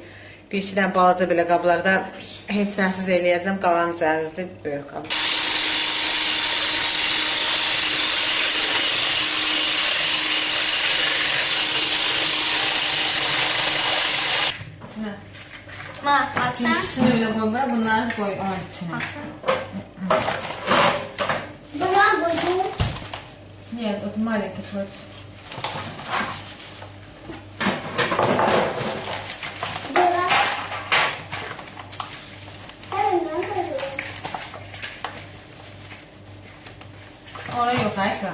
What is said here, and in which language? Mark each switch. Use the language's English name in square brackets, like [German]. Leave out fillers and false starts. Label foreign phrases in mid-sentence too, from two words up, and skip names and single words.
[Azerbaijani] Bir iki dənə balaca belə qablarda heç nəsiz eləyəcəm, qalan cəvizli böyük qab. Açsan. [Turkish] İkisini öyle koy, bunları koy onun içine. Bravo. [Russian] Нет, вот маленький вот. [Turkish] Orada yok Ayka.